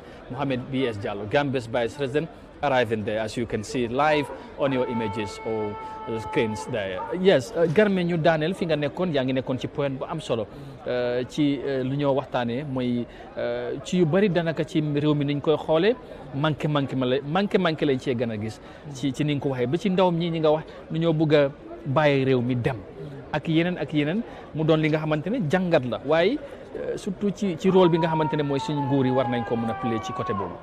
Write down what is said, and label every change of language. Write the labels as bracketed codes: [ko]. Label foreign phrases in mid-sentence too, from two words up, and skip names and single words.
[en] Mohamed B.S. Jallow, Gambia's Vice President, arriving there as you can see live on your images or screens there. Yes, [wo] Garme ñu daaneel fi nga nekkoon yaa ngi nekkoon ci point bu am solo ci lu ñoo waxtaanee mooy ci yu bari danaka ci réew mi niñ koy xoolee manqué lañ cee gën a gis ci ni nga ko waxee ba ci ndawam ñi nga wax nu ñoo bëgg a bàyyi réew mi dem ak yeneen mu doon li nga xamante ne jàngat la waaye surtout ci rôle bi nga xamante ne mooy suñu nguur yi war nañ ko mën a play ci côté boobu.